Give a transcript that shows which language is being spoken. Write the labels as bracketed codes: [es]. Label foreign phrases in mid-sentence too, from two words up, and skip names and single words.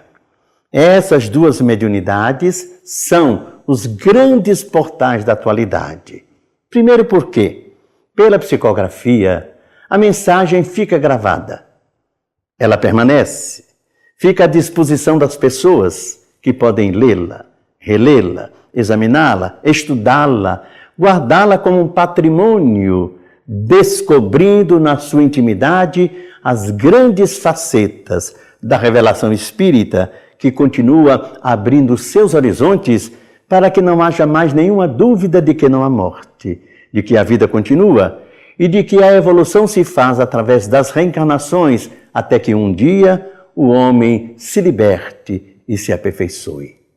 [pt] Essas duas mediunidades são os grandes portais da atualidade. Primeiro porque, pela psicografia, a mensagem fica gravada. Ela permanece, fica à disposição das pessoas que podem lê-la, relê-la, examiná-la, estudá-la, guardá-la como um patrimônio, descobrindo na sua intimidade as grandes facetas da revelação espírita que continua abrindo seus horizontes para que não haja mais nenhuma dúvida de que não há morte, de que a vida continua e de que a evolução se faz através das reencarnações até que um dia o homem se liberte e se aperfeiçoe.